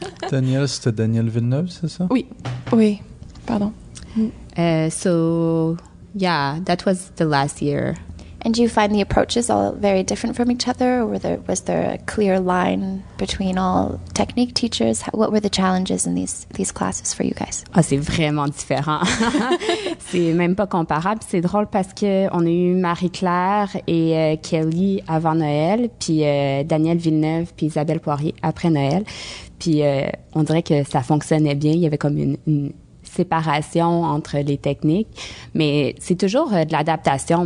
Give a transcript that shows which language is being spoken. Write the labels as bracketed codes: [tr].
[fr] Danielle, c'était Danielle Villeneuve, c'est ça? Oui, pardon. [en] So yeah, that was the last year. And do you find the approaches all very different from each other, or was there a clear line between all technique teachers? What were the challenges in these classes for you guys? [fr] C'est vraiment différent. C'est même pas comparable. C'est drôle parce que on a eu Marie-Claire et Kelly avant Noël, puis Danielle Villeneuve puis Isabelle Poirier après Noël. Puis on dirait que ça fonctionnait bien. Il y avait comme une séparation entre les techniques, mais c'est toujours de l'adaptation.